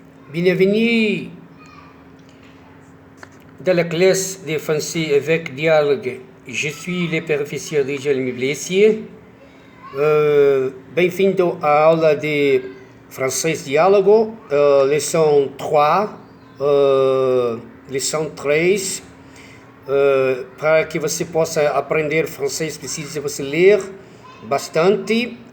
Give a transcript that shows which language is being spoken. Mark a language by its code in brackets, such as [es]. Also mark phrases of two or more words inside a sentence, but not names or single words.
[fr] Bienvenue dans la classe de français avec dialogue. Je suis le professeur de Jérémy Blessier. [pt] Bem-vindo à aula de francês diálogo, lição 3, lição 3. Para que você possa aprender francês, precisa você ler bastante.